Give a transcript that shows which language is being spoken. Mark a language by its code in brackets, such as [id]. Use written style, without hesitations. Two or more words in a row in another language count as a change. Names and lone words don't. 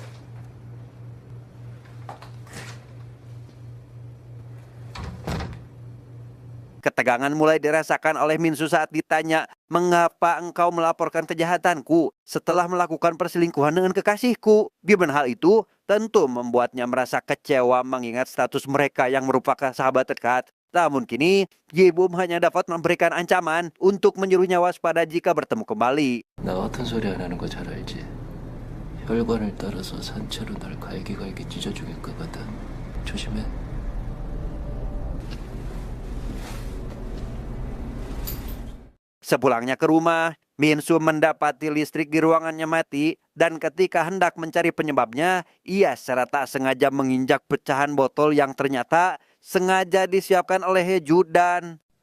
[id] Ketegangan mulai dirasakan oleh Minsu saat ditanya, "Mengapa engkau melaporkan kejahatanku setelah melakukan perselingkuhan dengan kekasihku?" Di mana hal itu tentu membuatnya merasa kecewa mengingat status mereka yang merupakan sahabat dekat. Namun kini, Gibum hanya dapat memberikan ancaman untuk menyuruhnya waspada jika bertemu kembali. [ko] 나 같은 소리 안 하는 거 잘 알지? 혈관을 따라서 산채로 널 갈기갈기 찢어 죽일 거거든. 조심해. [id] Sepulangnya ke rumah, Minsu mendapati listrik di ruangannya mati dan ketika hendak mencari penyebabnya, ia secara tak sengaja menginjak pecahan botol yang ternyata sengaja disiapkan oleh Heju dan